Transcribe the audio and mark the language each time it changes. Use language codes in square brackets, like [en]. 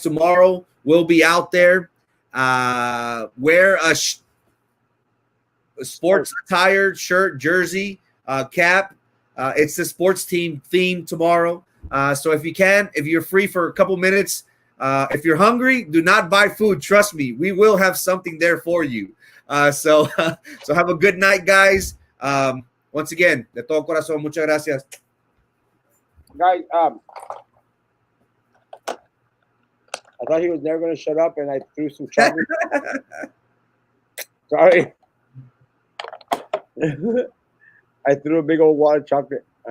[en] Tomorrow we'll be out there. Wear a sports attire, shirt, jersey, cap. It's the sports team theme tomorrow. So if you're free for a couple minutes, if you're hungry, do not buy food. Trust me, we will have something there for you. So have a good night, guys. Once again, [es] de todo corazón, muchas gracias. [en] Guys, I thought he was never going to shut up, and I threw some chocolate. Sorry. I threw a big old wad of chocolate.